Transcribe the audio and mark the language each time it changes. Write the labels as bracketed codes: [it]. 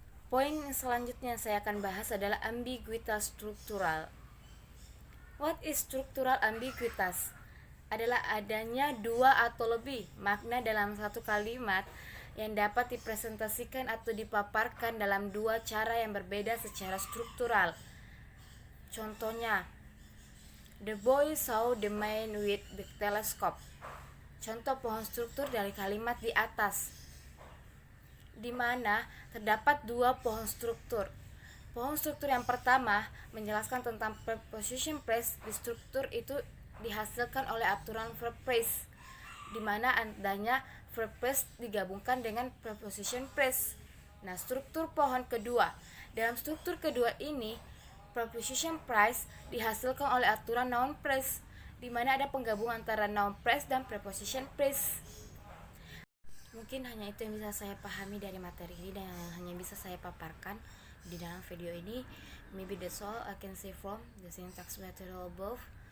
[id] Poin selanjutnya saya akan bahas adalah ambiguitas struktural. [en] What is structural ambiguitas? [id] Adalah adanya dua atau lebih makna dalam satu kalimat yang dapat dipresentasikan atau dipaparkan dalam dua cara yang berbeda secara struktural. Contohnya, [en] the boy saw the man with the telescope. [id] Contoh pohon struktur dari kalimat di atas, di mana terdapat dua pohon struktur. Pohon struktur yang pertama menjelaskan tentang preposition phrase. Di struktur itu dihasilkan oleh aturan verb phrase, di mana adanya verb phrase digabungkan dengan preposition phrase. Nah, struktur pohon kedua. Dalam struktur kedua ini, preposition phrase dihasilkan oleh aturan noun phrase, di mana ada penggabungan antara noun phrase dan preposition phrase. Mungkin hanya itu yang bisa saya pahami dari materi ini dan hanya bisa saya paparkan di dalam video ini. [en] Maybe that's all I can say from the syntax material above.